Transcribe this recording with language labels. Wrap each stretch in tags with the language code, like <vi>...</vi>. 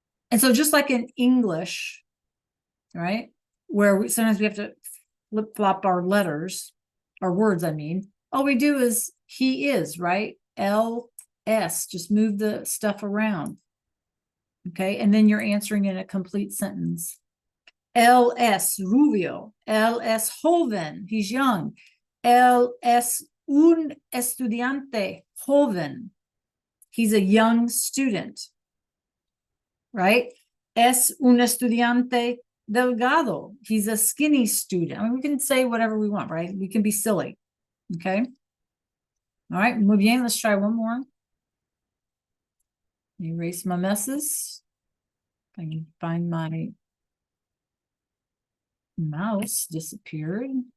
<en>And so just like in English, right, where sometimes we have to flip-flop our letters, our words, I mean, all we do is he is, right? LS, just move the stuff around. Okay, and then you're answering in a complete sentence.</en> <es>Él es rubio. Él es joven.</es> <en>He's young.</en> <es>Él es un estudiante joven.</es> <en>He's a young student, right?</en> <es>Es un estudiante delgado.</es> <en>He's a skinny student. I mean, we can say whatever we want, right? We can be silly. Okay. All right.</en> <es>Muy bien.</es> <en>Let's try one more. Erase my messes. I can find my mouse disappeared.</en>